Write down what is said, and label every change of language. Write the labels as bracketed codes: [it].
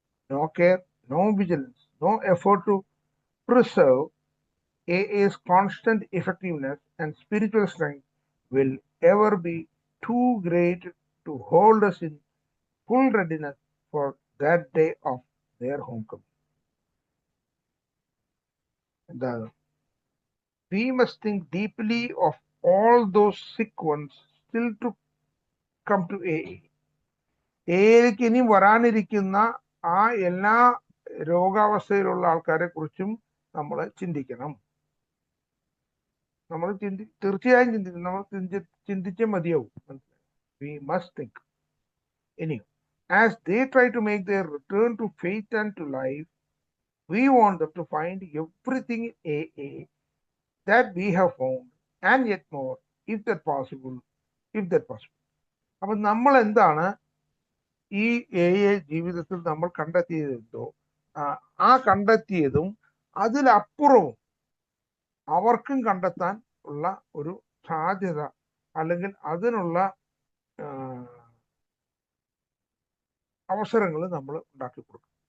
[en] No care, no vigilance, no effort to preserve AA's constant effectiveness and spiritual strength will ever be too great to hold us in full readiness for that day of their homecoming. We must think deeply of all those sick ones still to come to AA. [ml] AAയിലേക്ക് ഇനി വരാനിരിക്കുന്ന ആ എല്ലാ രോഗാവസ്ഥയിലുള്ള ആൾക്കാരെ കുറിച്ചും നമ്മൾ ചിന്തിക്കണം. നമ്മൾ തീർച്ചയായും ചിന്തിക്കണം. നമ്മൾ ചിന്തിച്ചേ മതിയാവും. [en] We must think. Anyway, as they try to make their return to faith and to life, we want them to find everything in AA that we have found and yet more, if that possible. [ml] അപ്പൊ നമ്മൾ എന്താണ് ഈ AA ജീവിതത്തിൽ നമ്മൾ കണ്ടെത്തിയതെന്തോ ആ കണ്ടെത്തിയതും അതിലപ്പുറവും അവർക്കും കണ്ടെത്താൻ ഉള്ള ഒരു സാധ്യത അല്ലെങ്കിൽ അതിനുള്ള അവസരങ്ങൾ നമ്മൾ ഉണ്ടാക്കി കൊടുക്കും.